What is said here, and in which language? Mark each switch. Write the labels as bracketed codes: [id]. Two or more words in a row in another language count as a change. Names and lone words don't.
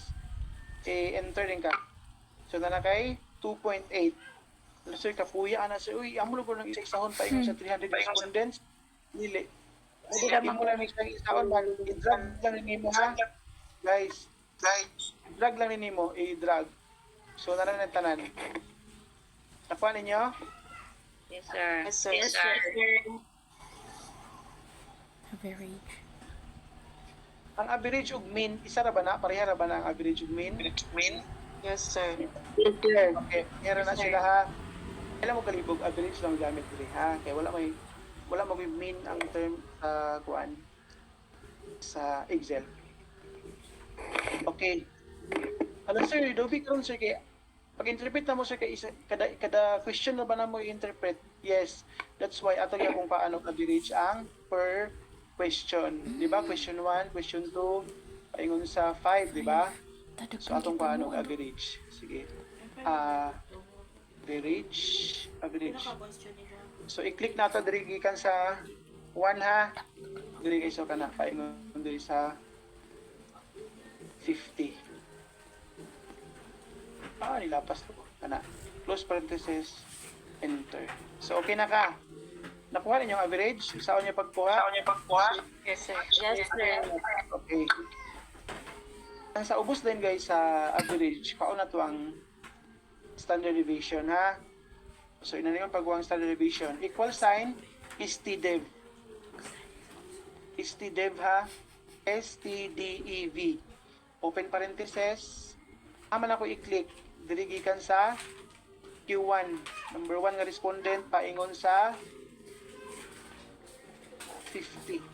[ceb] I-enter din ka. So na kay 2.8. Sir kapuya ana sir. Uy, amo ko nang isa-isahon paingon sa 300 respondents. Dili. Hindi mo lang isa-isahon man. I-drag lang nimo ha. Guys, i-drag lang nimo, i-drag. So na tanan. Nakuha ninyo? [en] Yes, sir. Yes, sir. [ceb] Average. Ang average ug mean, isa ra ba na? Pareha ra ba na ang average ug mean? [en] Yes, sir. [ceb] Okay, meron na sila ha. Kailan mo kalibog, average lang gamit diri ha. Kaya wala mo mean ang term sa kuan sa Excel. Okay. Ano sir, Dobi karon sir kay pag-interpret na mo sir kay kada question na ba na mo i-interpret? [en] Yes. That's why [ceb] ato gyud kung paano average ang per question. Di ba? Question 1, question 2, paingon sa 5, di ba? So atong paano average. Sige. Average. So i-click nato diri gikan sa 1 ha. Diri kay so kana paingon diri sa 50. Nilapas ko. Kana. [en] Close parenthesis, enter. So, [ceb] okay na ka. Nakuha ninyo ang average? Saan niyo pagkuha? [en] Yes, sir. Yes, sir. Okay. [ceb] Ang sa ubos din guys sa average, pauna to ang [en] standard deviation [ceb] ha. So, ina naman pagkuha ang [en] standard deviation. Equal sign, [ceb] STDEV. STDEV ha. STDEV. [en] Open parenthesis. [ceb] Aman ako i-click. Dirigikan sa Q1. Number 1 nga respondent, paingon sa 50.